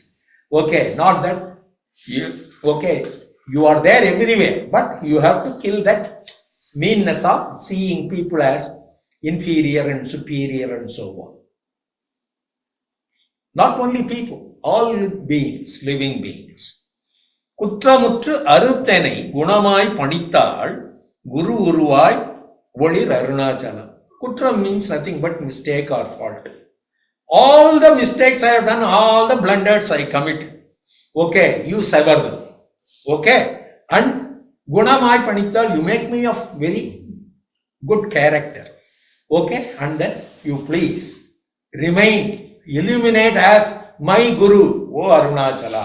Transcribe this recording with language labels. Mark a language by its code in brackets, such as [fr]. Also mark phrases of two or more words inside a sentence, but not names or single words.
[en] Okay, not that, you are there everywhere, but you have to kill that meanness of seeing people as inferior and superior and so on. Not only people, all beings, living beings. [ta] குற்றமுற்று அறுத்தென்னை குணமாய் பணித்தாள் குரு உருவாய் ஒளிர் அருணாசலா. [en] Kutram means nothing but mistake or fault. All the mistakes I have done, all the blunders I committed. Okay, you sever them. Okay, and [ta] குணமாய் பணித்தாள், [en] you make me of very good character. Okay, and then you please remain, illuminate as my Guru, O Arunachala.